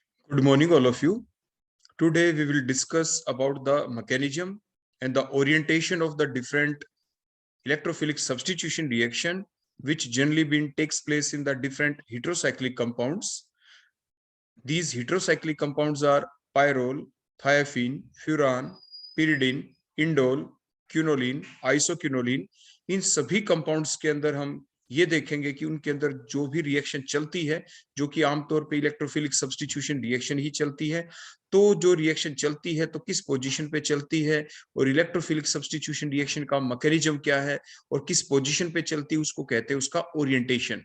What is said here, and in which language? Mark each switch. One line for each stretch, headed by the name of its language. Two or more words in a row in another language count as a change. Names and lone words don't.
English: Good morning, all of you. Today we will discuss about the mechanism and the orientation of the different electrophilic substitution reaction, which generally takes place in the different heterocyclic compounds. These heterocyclic compounds are pyrrole, thiophene, furan, pyridine, indole, क्यूनोलिन, आइसोक्यूनोलिन।
Hindi: इन सभी कंपाउंड्स के अंदर हम ये देखेंगे कि उनके अंदर जो भी रिएक्शन चलती है, जो कि आमतौर पे
English: electrophilic substitution reaction
Hindi: ही चलती है, तो जो रिएक्शन चलती है तो किस पोजीशन पे चलती है और
English: electrophilic substitution reaction
Hindi: का मैकेनिज्म क्या है और किस पोजीशन पे चलती है, उसको कहते हैं उसका ओरिएंटेशन।